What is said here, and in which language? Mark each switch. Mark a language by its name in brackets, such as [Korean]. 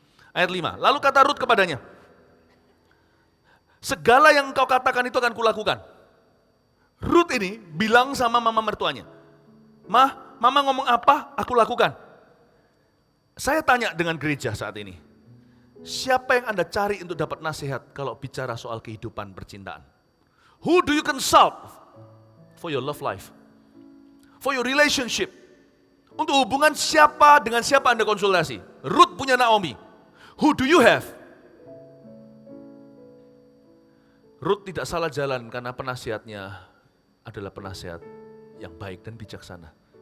[Indonesian] Ayat 5, lalu kata Rut kepadanya, segala yang engkau katakan itu akan kulakukan. Rut ini bilang sama mama mertuanya, mama ngomong apa, aku lakukan. Saya tanya dengan gereja saat ini, siapa yang Anda cari untuk dapat nasihat kalau bicara soal kehidupan percintaan? [English] Who do you consult for your love life? For your relationship? [Indonesian] Untuk hubungan siapa dengan siapa Anda konsultasi? Rut punya Naomi. [English] Who do you have? [Indonesian] Rut tidak salah jalan karena penasihatnya adalah penasihat yang baik dan bijaksana.